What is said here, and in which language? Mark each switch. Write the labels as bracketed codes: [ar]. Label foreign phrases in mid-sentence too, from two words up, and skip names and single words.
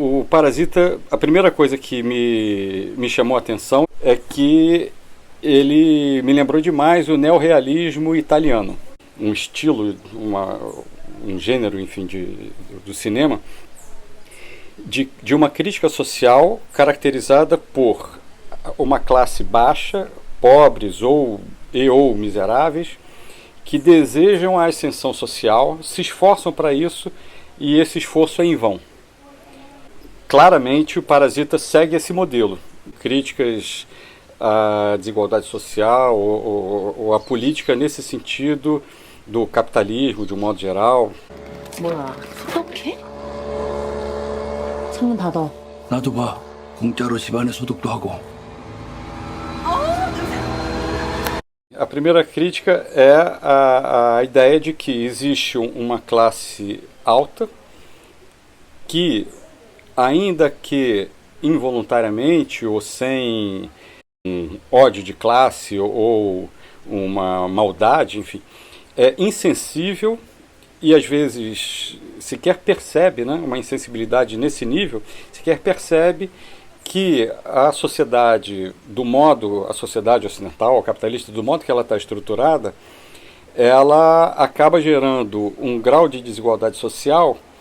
[pt] Parasita, a primeira coisa que me chamou a atenção é que ele me lembrou demais o neorrealismo italiano, um estilo, um gênero, enfim, do cinema, de uma crítica social caracterizada por uma classe baixa, pobres ou miseráveis, que desejam a ascensão social, se esforçam para isso e esse esforço é em vão. Claramente o Parasita segue esse modelo. Críticas à desigualdade social ou à política nesse sentido do capitalismo de um modo geral. [ko] 뭐야, 소독해? 창문 닫아. 나도 봐. 공짜로 집안에 소독도 하고. [pt] A primeira crítica é a ideia de que existe uma classe alta que, ainda que involuntariamente ou sem um ódio de classe ou uma maldade, enfim, é insensível e às vezes sequer percebe, né, uma insensibilidade nesse nível, sequer percebe que a sociedade a sociedade ocidental, a capitalista, do modo que ela está estruturada, ela acaba gerando um grau de desigualdade social